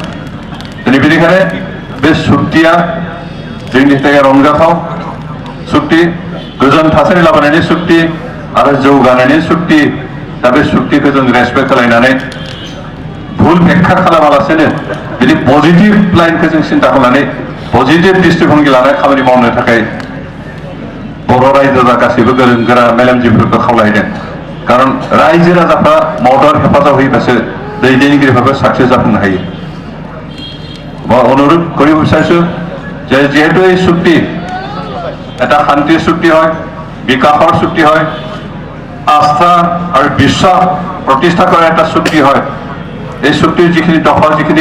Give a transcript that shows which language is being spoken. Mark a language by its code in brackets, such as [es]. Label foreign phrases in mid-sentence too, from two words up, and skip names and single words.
[brx] दिनै बेनिखायनो बे सुक्तिया जोंनि थाखाय रंजाथाव सुक्ति गोजोन थासारि लाबोनायनि सुक्ति आरो जौगानायनि सुक्ति दा बे सुक्तिखौ जों रेसपेक्ट खालायनानै भुल बेख्खा खालामालासेनो बिदि पजिटिभ लाइनखौ जों सिन्था खालामनानै पजिटिभ दृष्टिभंगि लानाय खामानि मावनो थाखाय बर' रायजोआ गासैबो गोरों गोरा मेलेमजिबिफोरखौ खावलायदों खारन रायजो राजाफ्रा मदद हेफाजाब होयोबासो दैदेनगिरिफ्राबो साक्सेस जाफुंनो हायो [as] মই অনুৰোধ কৰিব বিচাৰিছোঁ যে যিহেতু এই চুক্তি এটা শান্তিৰ চুক্তি হয় বিকাশৰ চুক্তি হয় আস্থা আৰু বিশ্বাস প্ৰতিষ্ঠা কৰা এটা চুক্তি হয় এই চুক্তিৰ যিখিনি দফা যিখিনি